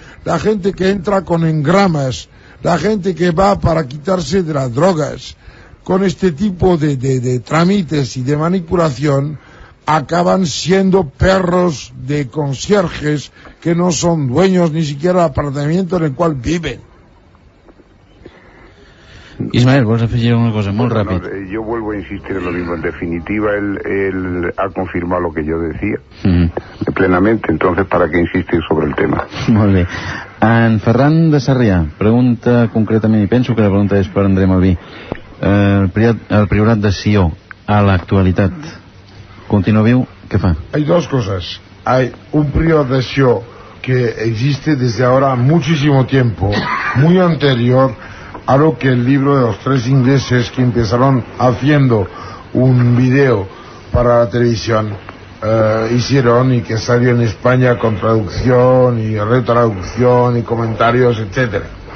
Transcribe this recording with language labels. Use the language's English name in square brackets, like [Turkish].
[Spanish] La gente que entra con engramas, la gente que va para quitarse de las drogas, con este tipo de trámites y de manipulación, acaban siendo perros de concierges que no son dueños ni siquiera del apartamento en el cual viven. [Catalan] Ismael, vols afegir una cosa molt ràpid? [Spanish] Yo vuelvo a insistir en lo mismo. En definitiva, él ha confirmado lo que yo decía plenamente. Entonces, ¿para qué insistir sobre el tema? [Catalan] Molt bé. En Ferran de Sarrià pregunta concretament, i penso que la pregunta és per André Malví, el priorat de Sió a l'actualitat continua viu? ¿Qué fa? [Spanish] Hay dos cosas. Hay un priorat de Sió que existe desde ahora muchísimo tiempo, muy anterior a lo que el libro de los 3 ingleses que empezaron haciendo un video para la televisión hicieron, y que salió en España con traducción y retraducción y comentarios, etcétera.